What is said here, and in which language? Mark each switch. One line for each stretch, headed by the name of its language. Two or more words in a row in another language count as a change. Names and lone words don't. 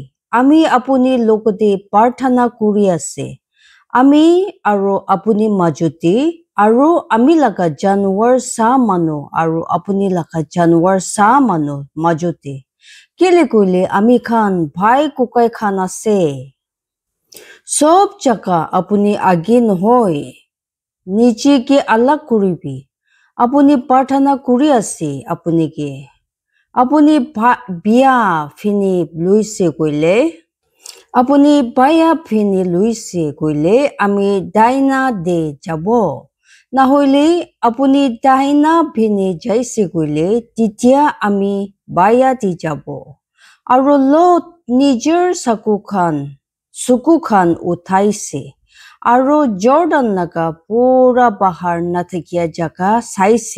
Naga Pidgin: Ami apuni lokote parthana kuri ase. Ami aro apuni majuti aro ami laga janwar sa manu aro apuni laga janwar sa manu majuti. Kile kuile ami khan bhai kukai khan ase. Sob jaka apuni agin hoy. Nichi ki alak kuribi. Apuni parthana kuri ase apuni ki. Apuni biya fini luise kuile. Apuni baya fini luise kuile ami daina de jabo. Nahoile apuni daina fini jaise kuile titya ami baya di jabo. Aro Lot nijer suku khan uthaise. Aro Jordan naga pura bahar na thakia jaga saise.